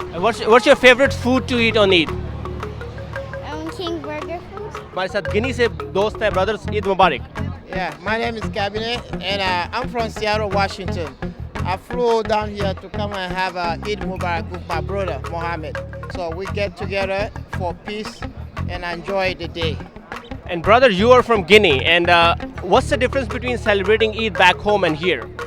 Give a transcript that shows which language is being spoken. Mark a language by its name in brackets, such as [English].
[English] What's your favorite food to eat on Eid? King burger food. [Urdu] ہمارے ساتھ گنی سے دوست ہیں، brothers، Eid Mubarak. [English] Yeah, my name is Cabinet and I'm from Seattle, Washington. I flew down here to come and have Eid Mubarak with my brother, Mohammed. So we get together for peace and enjoy the day. And brother, you are from Guinea, and what's the difference between celebrating Eid back home and here?